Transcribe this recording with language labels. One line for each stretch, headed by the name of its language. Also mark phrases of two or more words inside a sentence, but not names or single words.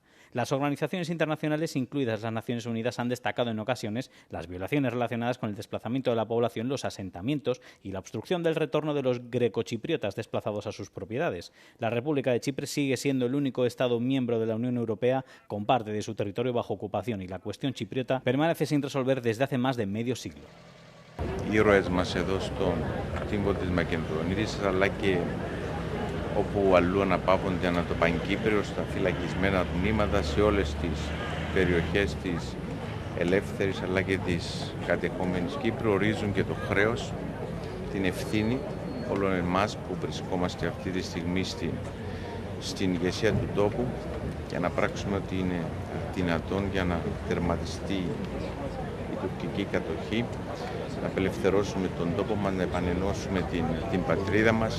Spanish: Las organizaciones internacionales, incluidas las Naciones Unidas, han destacado en ocasiones las violaciones relacionadas con el desplazamiento de la población, los asentamientos y la obstrucción del retorno de los grecochipriotas desplazados a sus propiedades. La República de Chipre sigue siendo el único Estado miembro de la Unión Europea con parte de su territorio bajo ocupación y la cuestión chipriota permanece sin resolver desde hace más de medio siglo.
Greek: Ήρωες μας εδώ στον τύμβο της Μακεδονίας, αλλά και όπου αλλού αναπαύονται ανά το Πανκύπριο στα φυλακισμένα τμήματα σε όλες τις περιοχές της ελεύθερης αλλά και της κατεχόμενης Κύπρου ορίζουν και το χρέος, την ευθύνη όλων εμάς που βρισκόμαστε αυτή τη στιγμή στην ηγεσία του τόπου για να πράξουμε ό,τι είναι δυνατόν για να τερματιστεί η τουρκική κατοχή, να απελευθερώσουμε τον τόπο μας, να επανενώσουμε την πατρίδα μας.